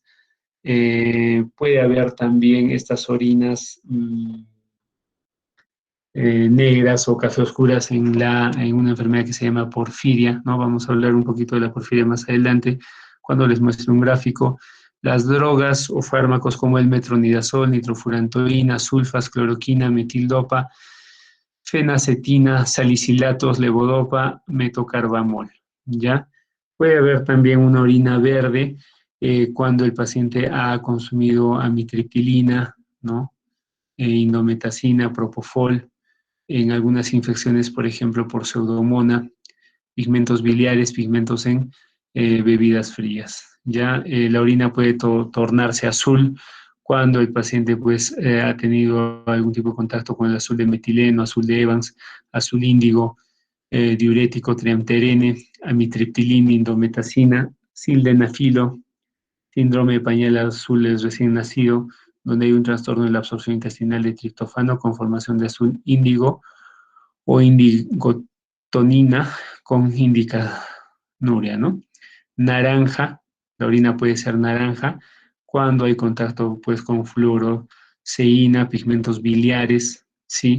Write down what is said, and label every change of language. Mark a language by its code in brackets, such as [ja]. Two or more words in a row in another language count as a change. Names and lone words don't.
[es] Puede haber también estas orinas negras o café oscuras en una enfermedad que se llama porfiria, ¿no? Vamos a hablar un poquito de la porfiria más adelante, cuando les muestre un gráfico. Las drogas o fármacos como el metronidazol, nitrofurantoína, sulfas, cloroquina, metildopa, fenacetina, salicilatos, levodopa, metocarbamol, ¿ya? Puede haber también una orina verde cuando el paciente ha consumido amitriptilina, ¿no? Indometacina, propofol, en algunas infecciones, por ejemplo, por pseudomonas, pigmentos biliares, pigmentos en bebidas frías. Ya la orina puede tornarse azul cuando el paciente pues ha tenido algún tipo de contacto con el azul de metileno, azul de Evans, azul índigo, diurético, triamterene, amitriptilina, indometacina, sildenafilo, síndrome de pañal azul es recién nacido, donde hay un trastorno de la absorción intestinal de triptofano con formación de azul índigo o indigotonina con indicanuria, ¿no? Naranja, la orina puede ser naranja cuando hay contacto pues con fluoroceína, pigmentos biliares, ¿sí?